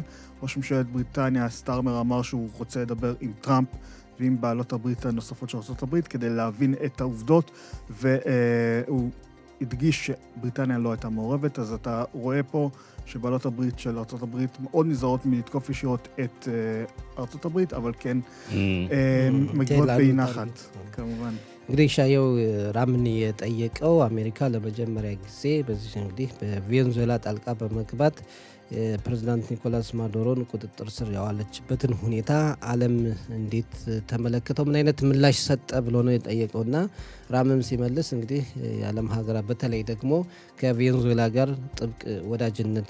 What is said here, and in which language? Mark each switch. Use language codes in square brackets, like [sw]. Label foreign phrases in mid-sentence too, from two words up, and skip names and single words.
[he] ראש ממשלת בריטניה סטארמר אמר שהוא רוצה לדבר עם טראמפ ועם בעלות הברית הנוספות של ארצות הברית כדי להבין את העובדות, והוא הדגיש שבריטניה לא הייתה מעורבת. אז אתה רואה פה שבעלות הברית של ארצות הברית מאוד נזהרות מלתקוף ישירות את ארצות הברית, אבל כן מגיבות באי-נחת, כמובן. [am] እንግዲህ ሻየው ራምን የጠየቀው አሜሪካ ለመጀመሪያ ጊዜ በዚህ እንግዲህ በቬንዙዌላ ጣልቃ በመግባት ፕሬዝዳንት ኒኮላስ ማዱሮን ቁጥጥር ስር ያዋለችበትን ሁኔታ ዓለም እንዴት ተመለከተው፣ ምን አይነት ምላሽ ሰጠ ብሎ ነው የጠየቀውና ራምም ሲመልስ እንግዲህ የዓለም ሀገራት በተለይ ደግሞ ከቬንዙዌላ ጋር ጥብቅ ወዳጅነት